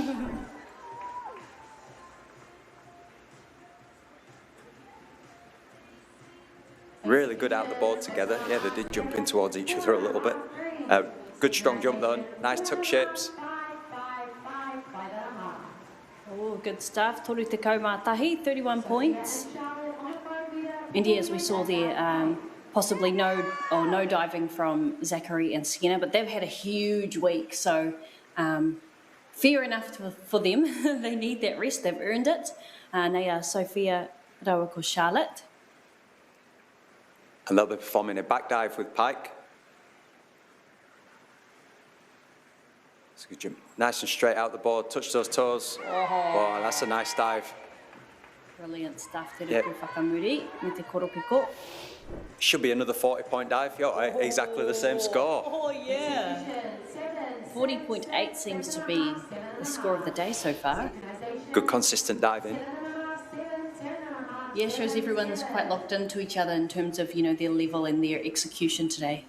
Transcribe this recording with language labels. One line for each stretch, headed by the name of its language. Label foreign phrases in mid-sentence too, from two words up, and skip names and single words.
English: Really good out the board together. Yeah, they did jump in towards each other a little bit. Good strong jump though, nice tuck shapes. Oh, good stuff.
Māori: Toru te kaumātahi, 31 points.
English: And yeah, as we saw there, possibly no diving from Zachary and Sienna, but they've had a huge week, so fair enough for them. They need that rest, they've earned it.
Māori: Nei a Sophia rawa ko Charlotte.
English: And they'll be performing a back dive with pike. It's a good jump. Nice and straight out the board, touch those toes. Oh, that's a nice dive. Brilliant stuff.
Māori: Te
English: Yep.
Māori: ruku whakamuri, me te koropiko.
English: Should be another 40-point dive. Exactly the same score. Oh, yeah. 40.8 seems to be the score of the day so far. Good consistent diving. Yeah, shows everyone's quite locked into each other in terms of, you know, their level and their execution today.